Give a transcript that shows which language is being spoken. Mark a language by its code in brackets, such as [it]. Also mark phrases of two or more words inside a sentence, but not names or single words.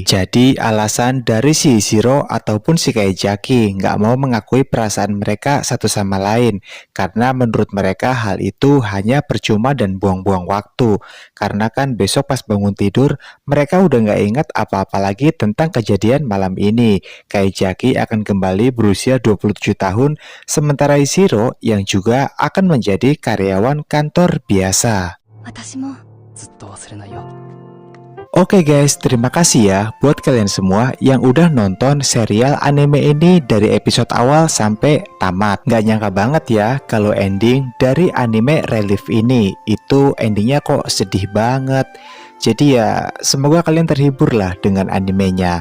[id] Jadi alasan dari si Hishiro ataupun si Kaijaki nggak mau mengakui perasaan mereka satu sama lain karena menurut mereka hal itu hanya percuma dan buang-buang waktu. Karena kan besok pas bangun tidur mereka udah nggak ingat apa-apa lagi tentang kejadian malam ini. Kaijaki akan kembali berusia 27 tahun sementara Hishiro yang juga akan menjadi karyawan kantor biasa. [ja] 私もずっと忘れないよ。 [id] Oke guys, terima kasih ya buat kalian semua yang udah nonton serial anime ini dari episode awal sampai tamat. Gak nyangka banget ya kalau ending dari anime Relief ini itu endingnya kok sedih banget. Jadi ya semoga kalian terhibur lah dengan animenya.